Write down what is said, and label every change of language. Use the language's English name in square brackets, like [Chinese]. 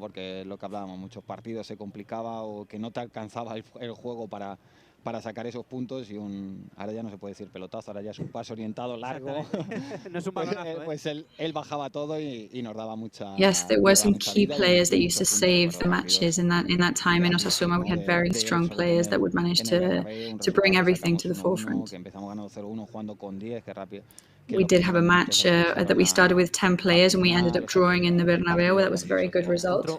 [Spanish] Porque lo que hablábamos, muchos partidos se complicaba o que no te alcanzaba el juego para sacar esos puntos, y ahora ya no se puede decir pelotazo, ahora ya es un pase orientado largo. No es un balonazo, pues él bajaba todo y nos daba mucha. [English] Yes, there were some key players that used to save the matches in that time in Osasuna. We had very strong players that would manage to bring everything to the forefront. [Spanish] Empezamos ganando 0-1 jugando con 10, que rápido. [English] We did have a match that we started with 10 players and we ended up drawing in the Bernabeu. That was a very good result.